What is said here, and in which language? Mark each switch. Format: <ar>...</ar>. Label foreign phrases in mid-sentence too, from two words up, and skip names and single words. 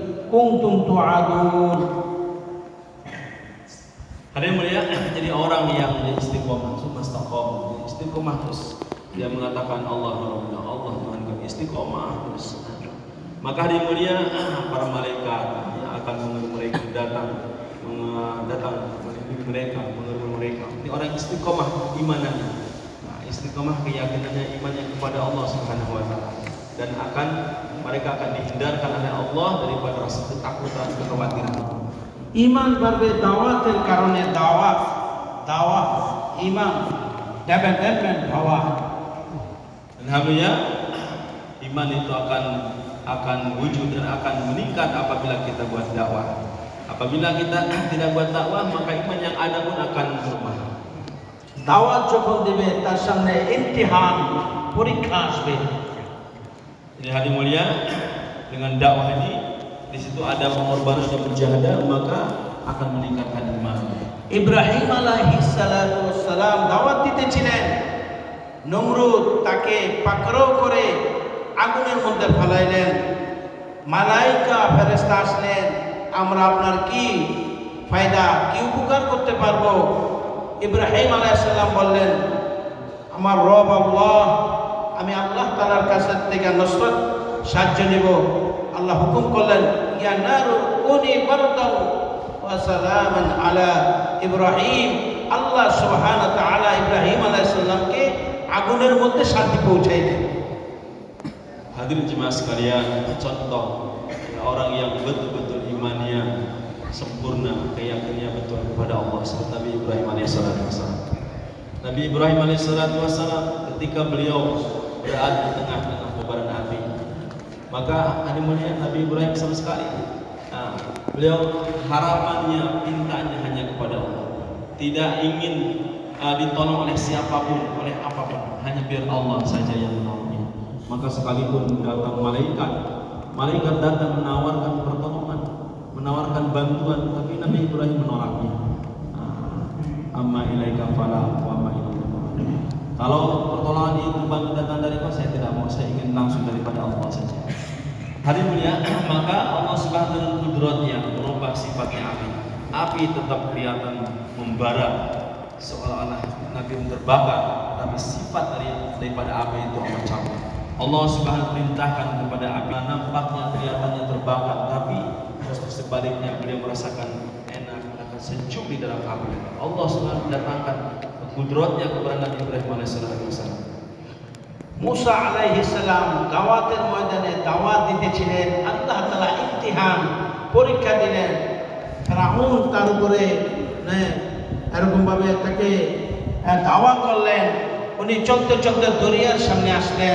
<ar>كنتم توعدون.</ar> <id>Hadirin mulia, jadi orang yang istiqomah, istiqomah, istiqomah terus. Dia mengatakan Allah Tuhan kami, istiqomah terus. Maka hadirin mulia, para malaikat yang akan mereka datang melindungi mereka, mengerumuni mereka. Ini orang istiqomah imanannya. Nah, istiqomah keyakinannya, imannya kepada Allah</id> <ar>سبحانه وتعالى.</ar> <id>Dan mereka akan dihindarkan oleh Allah daripada rasa ketakutan, kekhawatiran. Iman barbe dawatil karone dawat iman dapat bawah. Dan alhamdulillah iman itu akan wujud dan akan meningkat apabila kita buat dakwah. Apabila kita tidak buat dakwah, maka iman yang ada pun akan berubah.</id> <bn>Dakwah যখন দিবে তার সামনে ইমতিহান পরীক্ষা আসবে।</bn> <id>Jadi hadirin mulia, dengan dakwah ini di situ ada pengorbanan dan mujahadah, maka akan meningkatkan iman.</id> <bn>ইব্রাহিম</bn> <ar>عليه الصلاة والسلام</ar> <bn>দাওয়াত দিতেছিলেন, নমরুদ তাকে পাকড়াও করে আগুনের মধ্যে ফেলাইলেন। মালাইকা ফেরেশতা আসলেন, আমরা আপনার কি ফায়দা, কি উপকার করতে পারবো? ইব্রাহিম</bn> <ar>عليه السلام</ar> <bn>বললেন, আমার রব আল্লাহ, আমি আল্লাহ তাআলার কাছ থেকে নসরত সাহায্য নেব। আল্লাহ হুকুম করলেন,</bn> <ar>يا نار كوني بردا وسلاما على إبراهيم.</ar> <bn>আল্লাহ</bn> <ar>سبحانه وتعالى</ar> <bn>ইব্রাহিম আলাইহিস সালামকে আগুনের মধ্যে শান্তি পৌঁছাইলেন।</bn> <id>Hadirin jemaah sekalian, contoh orang yang betul-betul imannya sempurna, keyakinannya betul kepada Allah seperti Nabi Ibrahim alaihissalam. Nabi Ibrahim alaihissalam ketika beliau berada di tengah-tengah kobaran api, maka hadirin mulia, Nabi Ibrahim sama sekali beliau harapannya, pintanya hanya kepada Allah, tidak ingin ditolong oleh siapapun, oleh apapun, hanya biar Allah saja yang menolongnya. Maka sekalipun datang malaikat datang menawarkan pertolongan, menawarkan bantuan, tapi Nabi Ibrahim menolaknya.</id> <ar>أما إليك فلا وما إليك.</ar> <id>Kalau pertolongan itu bantu datang dari Allah, saya tidak mau, saya ingin langsung daripada Allah saja. Hari mulia, maka Allah Subhanahu dengan kudratnya merubah sifatnya api. Api tetap kelihatan membara, seolah-olah Nabi terbakar, tapi sifat daripada api itu amat cabut. Allah Subhanahu perintahkan kepada api, nampaknya kelihatannya terbakar, tapi sebaliknya beliau merasakan enak, merasakan sejuk di dalam api. Allah Subhanahu mendatangkan kudratnya kepada Nabi Ibrahim alaihissalam.</id> <bn>মুসা</bn> <ar>عليه السلام</ar> <bn>দাওয়াতের ময়দানে দাওয়াত দিতেছিলেন, আল্লাহ তাআলা ইমতিহান পরীক্ষা দিলেন। ফিরআউন তার উপরে এরকম ভাবে তাকে দাওয়া করলেন। উনি চলতে চলতে দরিয়ার সামনে আসলেন।</bn>